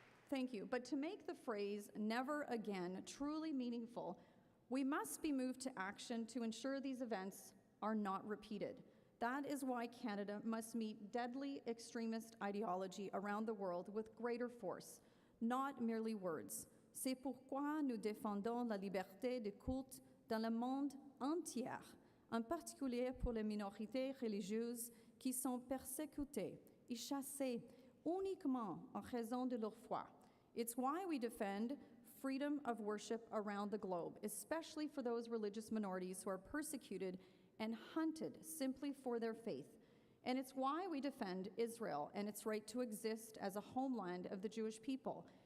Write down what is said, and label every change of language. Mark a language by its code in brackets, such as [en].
[en] Thank you. But to make the phrase "never again" truly meaningful, we must be moved to action to ensure these events are not repeated. That is why Canada must meet deadly extremist ideology around the world with greater force, not merely words. [fr] C'est pourquoi nous défendons la liberté de culte dans le monde entier, en particulier pour les minorités religieuses qui sont persécutées et chassées uniquement en raison de leur foi. [en] It's why we defend freedom of worship around the globe, especially for those religious minorities who are persecuted and hunted simply for their faith. And it's why we defend Israel and its right to exist as a homeland of the Jewish people.